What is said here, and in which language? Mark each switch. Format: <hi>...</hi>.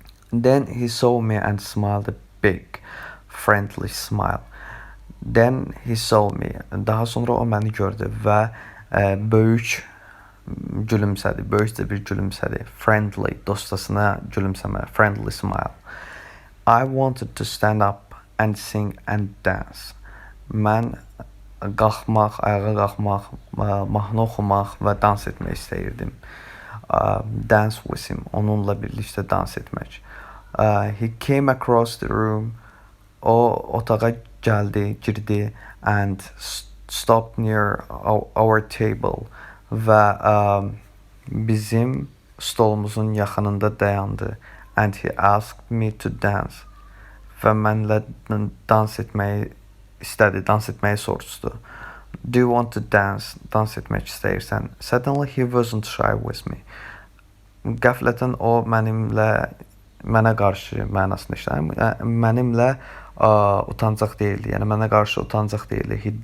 <en>Then he saw me and smiled a big, friendly smile. Then he saw me.</en> <az>Daha sonra o məni gördü və böyük gülümsədi. Böyükcə bir gülümsədi. Friendly, dostasına gülümsəmə.</az> <en>Friendly smile. I wanted to stand up and sing and dance.</en> <az>Mən qalxmaq, ayağa qalxmaq, mahnı oxumaq və dans etmək istəyirdim.</az> <en>Dance with him.</en> <az>Onunla birlikdə dans etmək.</az> <en>He came across the room.</en> <az>O otağa gəldi, girdi</az> <en>and stopped near our table.</en> <az>Və bizim stolumuzun yaxınında dayandı.</az> <en>And he asked me to dance.</en> <az>Və mənlə dans etməyi istədi, dans etməyi soruşdu.</az> <en>Do you want to dance?</en> <az>Dans etmək istəyirsən?</az> <en>Suddenly he wasn't shy with me.</en> <az>Qəflətən o mənə qarşı mənasını işləyir. Mənimlə utancaq deyildi. Yəni mənə qarşı utancaq deyildi.</az>